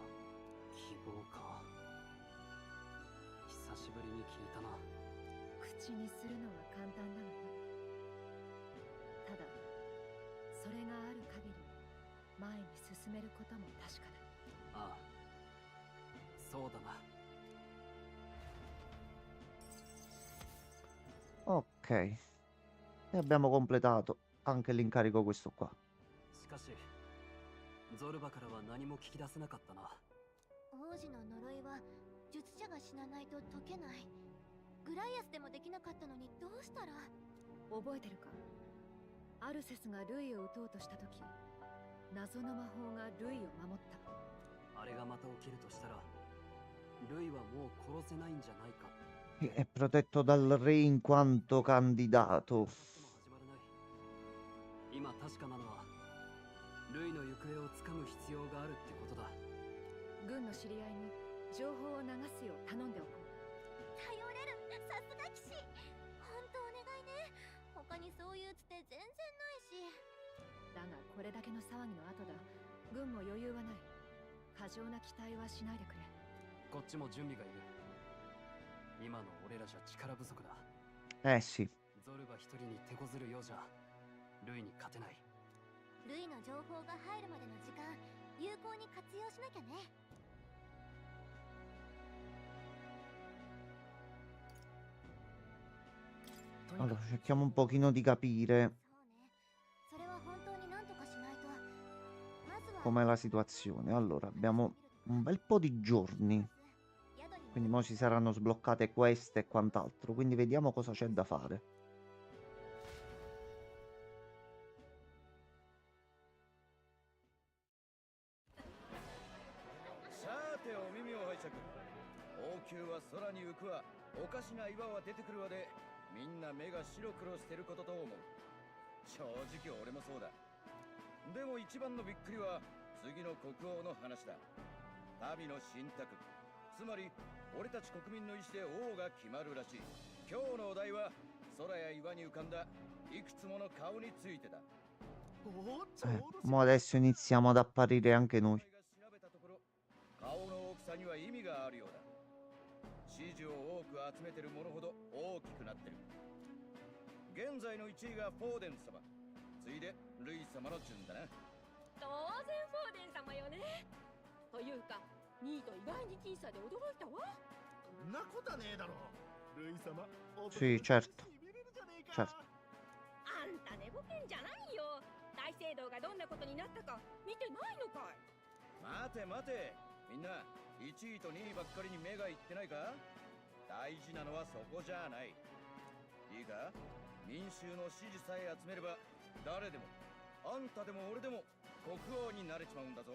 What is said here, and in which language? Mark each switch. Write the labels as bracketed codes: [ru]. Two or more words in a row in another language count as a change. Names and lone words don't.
[ja] 希望か。久しぶりに聞いたな。口にするのは簡単なのよ。ただそれがある限り前に進めることも確かだ。ああ、そうだな。 [it] Ok. E abbiamo completato anche l'incarico questo qua. [ja] しかしゾルバからは何も聞き出せなかったな。王子の呪いは術者が死なないと解けない。グライアスでもできなかったのにどうしたら。覚えてるか。アルセスがルイを撃とうとした時、謎の魔法がルイを守った。あれがまた起きるとしたらルイはもう殺せないんじゃないか。 [it] È protetto dal re in quanto candidato. [ja] 始まらない。今確かなのはルイの行方をつかむ必要があるってことだ。軍の知り合いに情報を流すよう頼んでおこう。頼れる。さすが騎士。本当お願いね。他にそういうつて全然ないし。だがこれだけの騒ぎの後だ。軍も余裕はない。過剰な期待はしないでくれ。こっちも準備がいる。今の俺らじゃ力不足だ。 [it] Eh sì. [ja] ゾルバ一人に手こずるようじゃルイに勝てない。ルイの情報が入るまでの時間有効に活用しなきゃね。 [it] Allora, cerchiamo un pochino di capire [ja] そうね。それは本当になんとかしないと。まずは [it] com'è la situazione. Allora, abbiamo un bel po' di giorni, quindi mo si saranno sbloccate queste e quant'altro, quindi vediamo cosa c'è da fare. [ja] さてお耳を拝借。王宮は空に浮くわ、おかしな岩は出てくるわで、みんな目が白黒してることと思う。正直俺もそうだ。でも一番のびっくりは次の国王の話だ。民の信託、つまり俺たち国民の意志で王が決まるらしい。今日のお題は空や岩に浮かんだいくつもの顔についてだ。 [it] Mo adesso iniziamo ad apparire anche noi. [ja] 調べたところ、顔の大きさには意味があるようだ。支持を多く集めてるものほど大きくなってる。現在の1位がフォーデン様、次いでルイ様の順だな。当然フォーデン様よね。というか2位と意外に僅差で驚いたわ。そんなことはねえだろ。ルイ様、 [it] Sì, certo. Certo. [ja] あんた寝ぼけんじゃないよ。大聖堂がどんなことになったか見てないのかい。待て待て、みんな1位と2位ばっかりに目がいってないか。大事なのはそこじゃない。いいか、民衆の支持さえ集めれば誰でも、あんたでも俺でも国王になれちまうんだぞ。